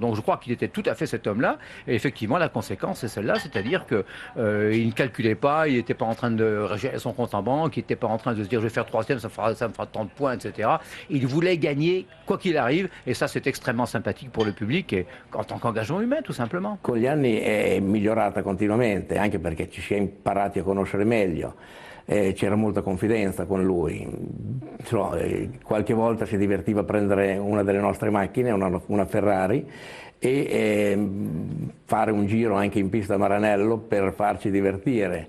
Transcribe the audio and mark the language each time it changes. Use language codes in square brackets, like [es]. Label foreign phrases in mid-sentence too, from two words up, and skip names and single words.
[fr] Donc je crois qu'il était tout à fait cet homme-là. Et effectivement, la conséquence, c'est celle-là, c'est-à-dire qu'il ne calculait pas, il n'était pas en train de gérer son compte en banque, n'était pas en train de se dire je vais faire 3e, ça me fera tant de points, etc. Il voulait gagner quoi qu'il arrive, et ça c'est extrêmement sympathique pour le public, et en tant qu'engagement humain tout simplement. [it] Con gli anni è migliorata continuamente, anche perché ci si è imparati a conoscere meglio. C'era molta confidenza con lui, qualche volta si divertiva a prendere una delle nostre macchine, una Ferrari, e fare un giro anche in pista a Maranello per farci divertire.